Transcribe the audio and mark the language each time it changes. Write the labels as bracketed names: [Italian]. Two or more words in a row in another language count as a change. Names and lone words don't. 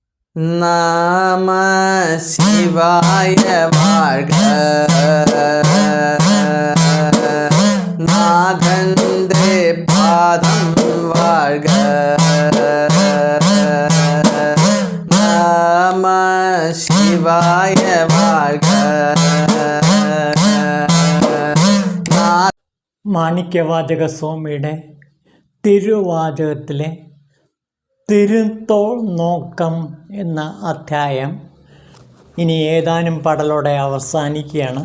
[Tamil] நம சிவாய வாழ்க. நாதந்தே பாதம் வாழ்க. நம சிவாய வாழ்க. [Malayalam] മാണിക്യവാചക സ്വാമിയുടെ തിരുവാചകത്തിലെ തിരുത്തോൾ നോക്കം എന്ന അധ്യായം ഇനി ഏതാനും പടലോടെ അവസാനിക്കുകയാണ്.